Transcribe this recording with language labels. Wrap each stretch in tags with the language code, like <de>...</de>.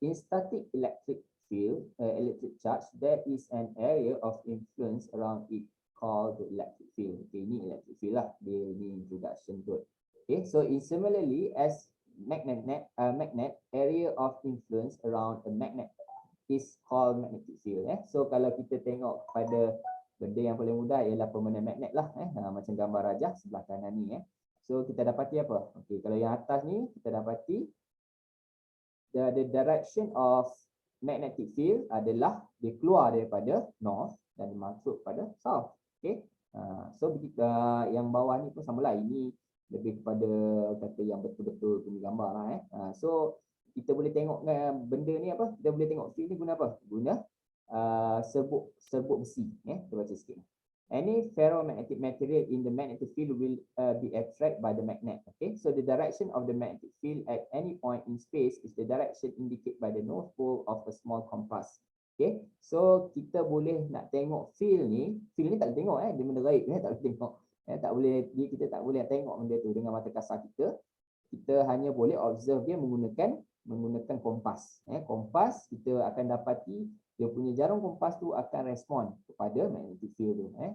<en>In static electric field, electric charge, there is an area of influence around it called the electric field. Okay, ini electric field lah.</en> <ms>Dia ni introduction tu.</ms> <en>Okay, so similarly as magnet, area of influence around a magnet is called magnetic field.</en> <ms>So kalau kita tengok pada benda yang paling mudah ialah permanent magnet lah. Macam gambar rajah sebelah kanan ni. So kita dapati apa? Okey, kalau yang atas ni kita dapati</ms> <en>the direction of magnetic field</en> <ms>adalah dia keluar daripada north dan masuk pada south. Okey. So yang bawah ni pun samalah. Ini lebih kepada kata yang betul-betul punya gambar lah. So kita boleh tengok benda ni apa? Kita boleh tengok field ni guna apa? Guna serbuk besi. Kita baca sikit.</ms> <en>Any ferromagnetic material in the magnetic field will be attracted by the magnet. Okay, so the direction of the magnetic field at any point in space is the direction indicated by the north pole of a small compass.</en> <ms>Okay, so kita boleh nak tengok field ni tak boleh tengok dia benda gaib, tak boleh tengok. Kita tak boleh tengok benda tu dengan mata kasar kita. Kita hanya boleh observe dia menggunakan kompas. Kompas kita akan dapati dia punya jarum kompas tu akan respon kepada magnetic field tu.</ms>